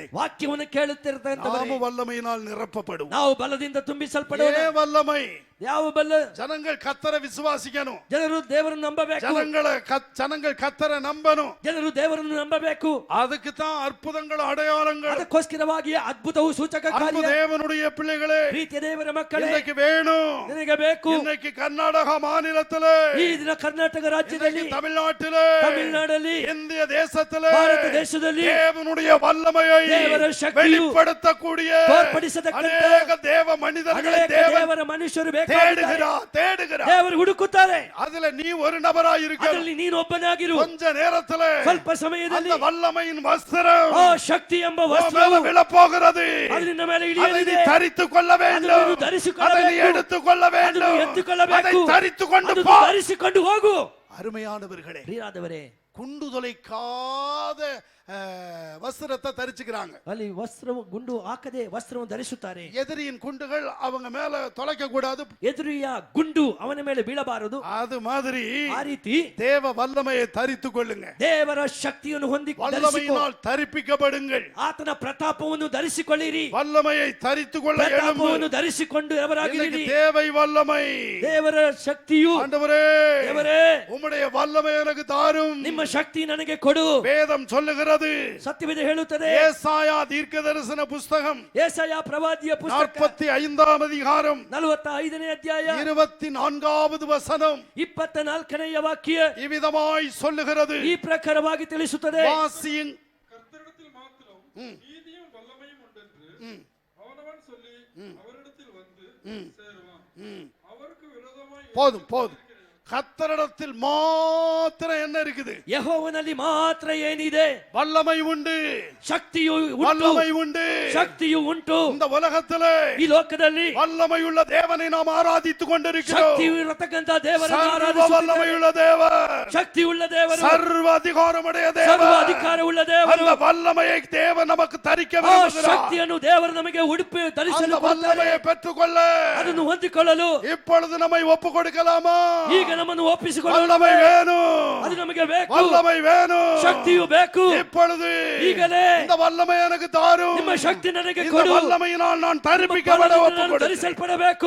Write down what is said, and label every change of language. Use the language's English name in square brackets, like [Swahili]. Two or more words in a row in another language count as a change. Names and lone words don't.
[Kannada] ವಾಕ್ಯವನ್ನು ಕೇಳುತ್ತಿರತಕ್ಕಂಥವರೇ, [Tamil] நாம வல்லமையினால் நிரப்பப்படுவோம். [Kannada] ನಾವು ಬಲದಿಂದ ತುಂಬಿಸಲ್ಪಡುವ. [Tamil] ஏன் வல்லமை? [Kannada] ಯಾವ ಬಲ? [Tamil] ஜனங்கள் கத்தரை விசுவாசிக்கணும், [Kannada] ಜನರು ದೇವರನ್ನು ನಂಬಬೇಕು, [Tamil] ஜனங்கள் கத்தரை நம்பணும். [Kannada] ಜನರು ದೇವರನ್ನು ನಂಬಬೇಕು. [Tamil] அதுக்கு தான் அற்புதங்கள் அடையாளங்கள். [Kannada] ಅದಕ್ಕೋಸ್ಕರವಾಗಿ ಅದ್ಭುತವು ಸೂಚಕ [Tamil] அன்பு [Kannada] ಕಾರ್ಯ. [Tamil] தேவனுடைய பிள்ளைகளே, [Kannada] ಪ್ರೀತಿಯ ದೇವರ ಮಕ್ಕಳೇ, [Tamil] இன்னைக்கு வேணும். [Kannada] ನಿನಗೆ ಬೇಕು. [Tamil] இன்னைக்கு கர்நாடக மாநிலத்திலே, [Kannada] ಈ ದಿನ ಕರ್ನಾಟಕ ರಾಜ್ಯದಲ್ಲಿ, [Tamil] இன்னைக்கு தமிழ்நாட்டிலே, [Kannada] ತಮಿಳುನಾಡಲ್ಲಿ, [Tamil] இந்திய தேசத்திலே [Kannada] ಭಾರತ ದೇಶದಲ್ಲಿ [Tamil] தேவனுடைய வல்லமையை [Kannada] ದೇವರ ಶಕ್ತಿಯು [Tamil] வெளிப்படுத்தக்கூடிய [Kannada] ತೋರ್ಪಡಿಸತಕ್ಕಂಥ [Tamil] அநேக தேவ மனிதர்களை [Kannada] ಅನೇಕ [Tamil] தேவன் [Kannada] ದೇವರ ಮನುಷ್ಯರು ಬೇಕಾಗಿದ್ದಾರೆ. [Tamil] தேடுகிறார். [Kannada] ದೇವರು ಹುಡುಕುತ್ತಾರೆ. [Tamil] அதுல நீ ஒரு நபராய் இருக்க. [Kannada] ಅದರಲ್ಲಿ ನೀನು ಒಬ್ಬನಾಗಿರು. [Tamil] கொஞ்ச நேரத்துல [Kannada] ಸ್ವಲ್ಪ ಸಮಯದಲ್ಲಿ [Tamil] அந்த வல்லமையின் வஸ்திரம் [Kannada] ಆ ಶಕ್ತಿ ಎಂಬ ವಸ್ತ್ರವು [Tamil] விழப்போகிறது. [Kannada] ಅದು ನಿನ್ನ ಮೇಲೆ [Tamil] அதை [Kannada] ಇಳಿಯಲಿದೆ. [Tamil] நீ தரித்துக் கொள்ள வேண்டும், [Kannada] ಅದನ್ನು ಧರಿಸಿಕೊಳ್ಳಬೇಕು, [Tamil] அதை நீ எடுத்துக் கொள்ள வேண்டும், [Kannada] ಅದನ್ನು ಎತ್ತುಕೊಳ್ಳಬೇಕು, [Tamil] அதை தரித்துக் கொண்டு [Kannada] ಅದನ್ನು [Tamil] போ. [Kannada] ಧರಿಸಿಕೊಂಡು ಹೋಗು. [Tamil] அருமையானவர்களே, [Kannada] ಪ್ರಿಯರಾದವರೇ, [Tamil] குண்டு தொலைக்காத வஸ்திரத்தை தரிச்சுக்கிறாங்க. [Kannada] ಅಲ್ಲಿ ವಸ್ತ್ರವು ಗುಂಡು ಹಾಕದೆ ವಸ್ತ್ರವನ್ನು ಧರಿಸುತ್ತಾರೆ. [Tamil] எதிரியின் குண்டுகள் அவங்க மேல தொலைக்க கூடாது, [Kannada] ಎದುರಿಯ ಗುಂಡು ಅವನ ಮೇಲೆ ಬೀಳಬಾರದು. [Tamil] அது மாதிரி [Kannada] ಆ ರೀತಿ [Tamil] தேவ வல்லமையை தரித்துக் கொள்ளுங்க. [Kannada] ದೇವರ ಶಕ್ತಿಯನ್ನು ಹೊಂದಿಕೊಳ್ಳಿ, [Tamil] வல்லமையினால் தரிப்பிக்கப்படுங்கள். [Kannada] ಆತನ ಪ್ರತಾಪವನ್ನು ಧರಿಸಿಕೊಳ್ಳಿರಿ. [Tamil] வல்லமையை தரித்துக் கொள்ள எழும்பு. [Kannada] ಪ್ರತಾಪವನ್ನು ಧರಿಸಿಕೊಂಡು ಅವರಾಗಿರಿ. [Tamil] தேவை வல்லமை. [Kannada] ದೇವರ ಶಕ್ತಿಯು, [Tamil] ஆண்டவரே, [Kannada] ದೇವರೇ, [Tamil] உம்முடைய வல்லமை எனக்கு தாரும். [Kannada] ನಿಮ್ಮ ಶಕ್ತಿ ನನಗೆ ಕೊಡು. [Tamil] வேதம் சொல்லுகிறது, [Kannada] ಸತ್ಯವೇದ ಹೇಳುತ್ತದೆ. [Tamil] ஏசாயா தீர்க்கதரிசன புஸ்தகம் [Kannada] ಯೆಶಾಯ ಪ್ರವಾದಿಯ ಪುಸ್ತಕ [Tamil] 45 அதிகாரம் [Kannada] 45ನೇ ಅಧ್ಯಾಯ [Tamil] 24வது வசனம் [Kannada] 24ನೇ ವಾಕ್ಯ [Tamil] இவ்விதமாய் சொல்லுகிறது. [Kannada] ಈ ಪ್ರಕಾರವಾಗಿ ತಿಳಿಸುತ್ತದೆ. [Tamil] வாசியுங். கர்த்தரிடத்தில் மாத்திரம் நீதியும் வல்லமையும் உண்டென்று அவனவன் சொல்லி அவரிடத்தில் வந்து சேருவான். அவருக்கு விரோதமாய் போதும் போதும். கர்த்தரிடத்தில் மாத்திரம் என்ன இருக்குது? [Kannada] ಯೆಹೋವನಲ್ಲಿ ಮಾತ್ರ ಏನಿದೆ? [Tamil] வல்லமை உண்டு, [Kannada] ಶಕ್ತಿಯು ಉಂಟು, [Tamil] வல்லமை உண்டு. [Kannada] ಶಕ್ತಿಯು ಉಂಟು. [Tamil] இந்த உலகத்திலே [Kannada] ಈ ಲೋಕದಲ್ಲಿ [Tamil] வல்லமையுள்ள தேவனை நாம் ஆராதித்துக் கொண்டிருக்கிறோம். [Kannada] ಶಕ್ತಿಯು ಇರತಕ್ಕಂತ ದೇವರನ್ನು [Tamil] சர்வ [Kannada] ಆರಾಧಿಸುತ್ತೇವೆ. [Tamil] வல்லமையுள்ள தேவர், [Kannada] ಶಕ್ತಿಯುಳ್ಳ ದೇವರು, [Tamil] சர்வ அதிகாரமுடைய [Kannada] ಸರ್ವ [Tamil] தேவர். [Kannada] ಅಧಿಕಾರವುಳ್ಳ ದೇವರು. [Tamil] அந்த வல்லமையை தேவன் நமக்கு தரிக்க [Kannada] ಆ [Tamil] விரும்புகிறார். [Kannada] ಶಕ್ತಿಯನ್ನು ದೇವರು ನಮಗೆ ಉಡುಪಿ ಧರಿಸಲು [Tamil] அந்த வல்லமையை பெற்றுக்கொள்ள [Kannada] ಅದನ್ನು ಹೊಂದಿಕೊಳ್ಳಲು [Tamil] இப்பொழுது நம்மை ஒப்பு கொடுக்கலாமா? [Kannada] ಈಗ ನಮ್ಮನ್ನು ಒಪ್ಪಿಸಿಕೊಳ್ಳಲು [Tamil] வல்லமை வேணும், [Kannada] ಅದು ನಮಗೆ ಬೇಕು. [Tamil] வல்லமை வேணும், [Kannada] ಶಕ್ತಿಯು ಬೇಕು. [Tamil] இப்பொழுது [Kannada] ಈಗಲೇ [Tamil] இந்த வல்லமை எனக்கு தாரும். [Kannada] ನಿಮ್ಮ ಶಕ್ತಿ ನನಗೆ [Tamil] இந்த [Kannada] ಕೊಡು. [Tamil] வல்லமையினால் நான் தரிப்பிக்கப்பட [Kannada] ನಾನು [Tamil] ஒப்பு கொடுக்கிறேன். [Kannada] ಧರಿಸಲ್ಪಡಬೇಕು.